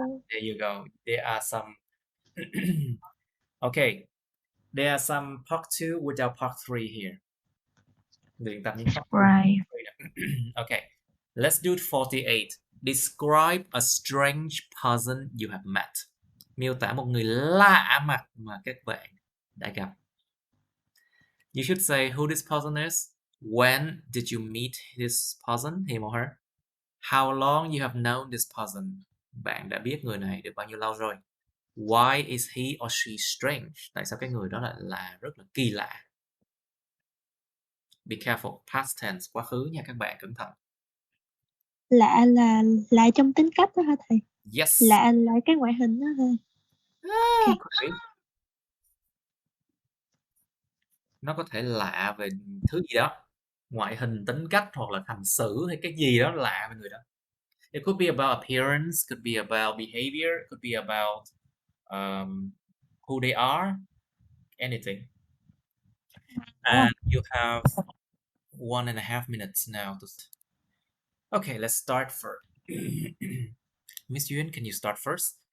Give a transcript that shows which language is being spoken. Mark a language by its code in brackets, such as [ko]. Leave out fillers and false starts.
[en] There you go. There are some. Okay, there are some part 2 without part 3 here. Right. Okay, let's do 48. Describe a strange person you have met. [vi] Miêu tả một người lạ mặt mà các bạn đã gặp. [en] You should say who this person is, when did you meet this person, him or her, how long you have known this person, [vi] Bạn đã biết người này được bao nhiêu lâu rồi? [en] Why is he or she strange? [vi] Tại sao cái người đó là rất là kỳ lạ? [en] Be careful, past tense, [vi] quá khứ nha các bạn, cẩn thận. Lạ là lạ trong tính cách đó hả thầy? [en] Yes. [vi] Lạ là cái ngoại hình đó thôi. [en] Okay. Could be. [vi] Nó có thể lạ về thứ gì đó, ngoại hình, tính cách hoặc là hành xử hay cái gì đó lạ về người đó. [en] It could be about appearance, could be about behavior, could be about who they are, anything. And you have 1.5 minutes now to. Okay, let's start first. Miss Yuen, can you start first?